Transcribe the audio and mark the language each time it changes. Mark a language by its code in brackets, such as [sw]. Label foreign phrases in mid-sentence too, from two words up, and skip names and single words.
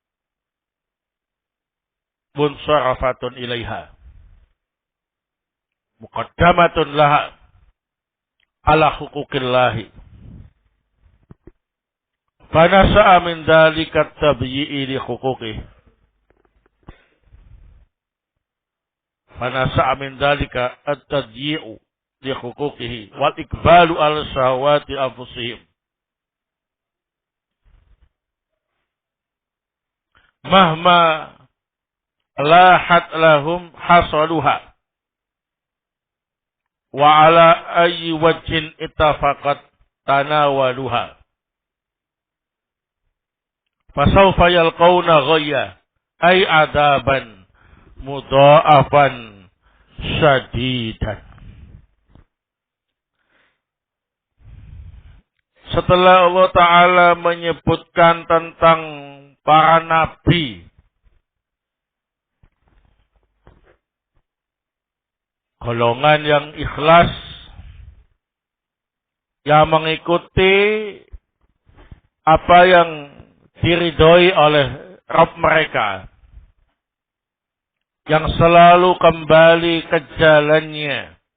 [ar] منصرفة إليها مقدمة لها على حقوق الله. فنشأ من ذلك التبييع لحقوقه. فنشأ من ذلك التضييع لحقوقه والإقبال على شهوات أنفسهم. مهما لاحت لهم حصلوها وعلى أي وجه اتفقت تناولوها. فسوف يلقون غيا أي عذابا مضاعفا شديدا. [id] Setelah Allah Ta'ala menyebutkan tentang para nabi, golongan yang ikhlas, yang mengikuti apa yang diridhoi oleh Rabb mereka, yang selalu kembali ke jalannya.